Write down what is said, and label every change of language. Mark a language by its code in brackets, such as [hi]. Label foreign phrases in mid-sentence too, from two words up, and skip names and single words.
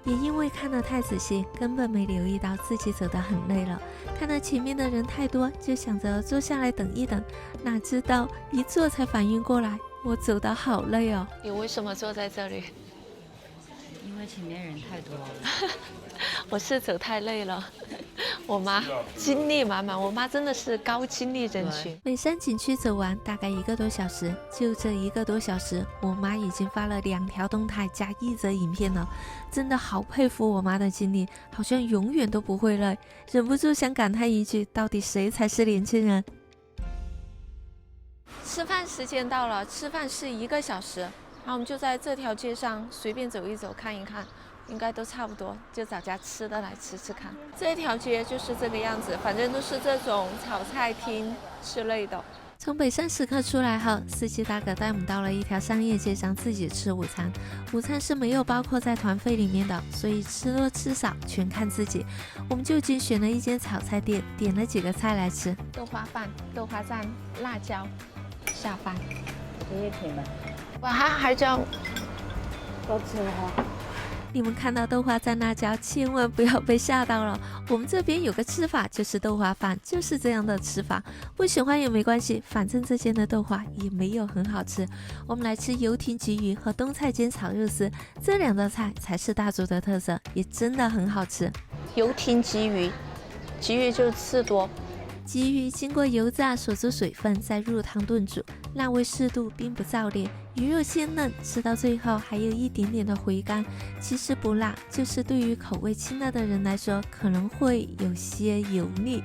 [zh] 也因為看得太仔細，根本沒留意到自己走得很累了。看到前面的人太多，就想着坐下來等一等，哪知道一坐才反應過來，我走得好累哦。你為什麼坐在這裡？因為前面人太多了。我是走太累了。我媽精力滿滿，我媽真的是高精力人群。北山景區走完大概1個多小時，就這1個多小時，我媽已經發了2條動態加1則影片了，真的好佩服我媽的精力，好像永遠都不會累，忍不住想感嘆一句：到底誰才是年輕人？吃飯時間到了，吃飯是1個小時，然後我們就在這條街上隨便走一走看一看。應該都差不多，就找家吃的來吃吃看。這條街就是這個樣子，反正都是這種炒菜廳之類的。從北山石刻出來後，司機大哥帶我們到了一條商業街上自己吃午餐。午餐是沒有包括在團費裡面的，所以吃多吃少全看自己。我們就近選了一間炒菜店，點了幾個菜來吃： 豆花飯、豆花蘸辣椒下飯。這也甜的。哇，還叫多吃哈。你們看到豆花蘸辣椒，千萬不要被嚇到了。我們這邊有個吃法，就是豆花飯，就是這樣的吃法。不喜歡也沒關係，反正這間的豆花也沒有很好吃。我們來吃油亭鯽魚和冬菜煎炒肉絲，這2道菜才是大竹的特色，也真的很好吃。油亭鯽魚，鯽魚就是刺多。鯽魚經過油炸鎖住水分，再入湯燉煮，辣味適度，並不燥烈，魚肉鮮嫩，吃到最後還有一點點的回甘。其實不辣，就是對於口味清淡的人來說，可能會有些油膩。